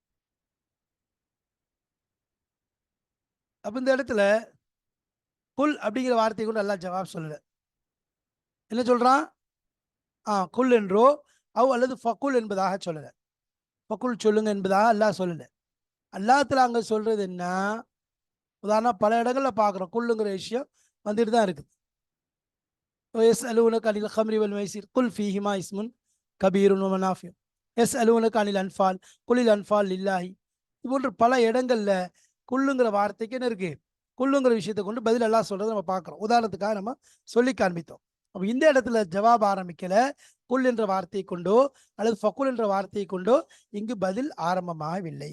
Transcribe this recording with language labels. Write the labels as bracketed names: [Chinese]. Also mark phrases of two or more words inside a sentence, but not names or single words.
[Tamil] அப்போ இந்த இடத்துல குல் அப்படிங்கிற வார்த்தையை கொண்டு அல்லாஹ் ஜவாப் சொல்லல. என்ன சொல்றான்? குல் என்றோ அல்லது ஃபகுல் என்பதாக சொல்லல. ஃபகுல் சொல்லுங்க என்பதாக அல்லாஹ் சொல்லல. அல்லாஹ் தஆலா அங்க சொல்றது என்ன? உதாரணம் பல இடங்கள்ல பார்க்குறோம் குல்லுங்கிற விஷயம் வந்துட்டு தான் இருக்குது. [Arabic] يسألونك عن الخمر والميسر قل فيهما اسم كبير ومنافع يسألونك عن الأنفال قل الأنفال لله. [Tamil] இது போன்ற பல இடங்கள்ல குல்லுங்கிற வார்த்தைக்கு என்ன இருக்கு? குல்லுங்கிற விஷயத்தை கொண்டு பதில் அல்லாஹ் சொல்றதை நம்ம பார்க்குறோம். உதாரணத்துக்காக நம்ம சொல்லி காண்பித்தோம். அப்போ இந்த இடத்துல ஜவாப் ஆரம்பிக்கல. குல் என்ற வார்த்தையை கொண்டோ அல்லது ஃபகுல் என்ற வார்த்தையை கொண்டோ இங்கு பதில் ஆரம்பமாகவில்லை.